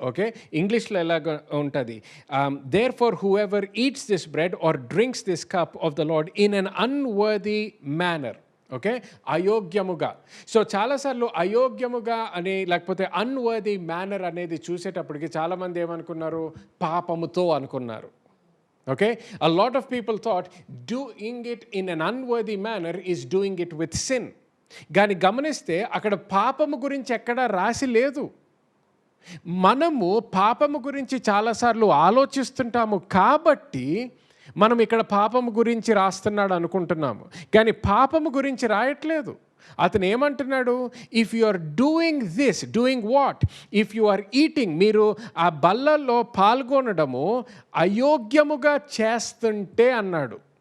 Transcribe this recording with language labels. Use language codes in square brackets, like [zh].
[en] okay, [te] ఇంగ్లీష్లో ఎలాగ ఉంటుంది, [en] Therefore whoever eats this bread or drinks this cup of the lord in an unworthy manner. [te] Okay, అయోగ్యముగా. So చాలాసార్లు అయోగ్యముగా అని లేకపోతే unworthy manner అనేది చూసేటప్పటికి చాలామంది ఏమనుకున్నారు, పాపముతో అనుకున్నారు. [en] Okay, a lot of people thought doing it in an unworthy manner is doing it with sin. [te] కానీ గమనిస్తే అక్కడ పాపము గురించి ఎక్కడా రాసి లేదు. మనము పాపము గురించి చాలాసార్లు ఆలోచిస్తుంటాము కాబట్టి మనం ఇక్కడ పాపము గురించి రాస్తున్నాడు అనుకుంటున్నాము, కానీ పాపము గురించి రాయట్లేదు. అతను ఏమంటున్నాడు, [en] if you are doing what, if you are eating, [te] మీరు ఆ బల్లల్లో పాల్గొనడము అయోగ్యముగా చేస్తుంటే అన్నాడు.